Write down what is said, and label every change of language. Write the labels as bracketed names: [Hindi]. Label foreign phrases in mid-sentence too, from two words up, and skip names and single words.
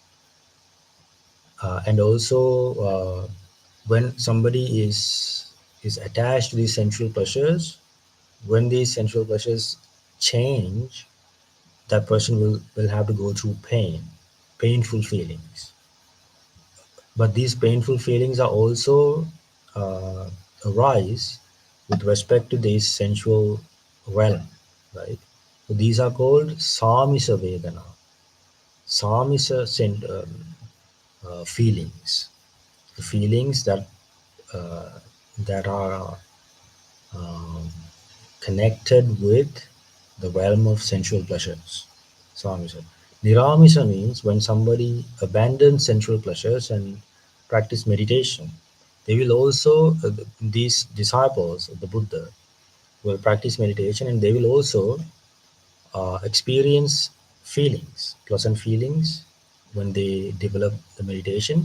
[English] And also, when somebody is attached to these sensual pleasures, when these sensual pleasures change, that person will have to go through painful feelings. But these painful feelings are also uh, arise with respect to this sensual realm, right? So these are called [Pali] samisa vedana, [English] samisa feelings, the feelings uh, that are um, connected with the realm of sensual pleasures. Samisa. Niramisa means when somebody abandons sensual pleasures and practice meditation, they will also, these disciples of the Buddha will practice meditation and they will also experience feelings, pleasant feelings when they develop the meditation.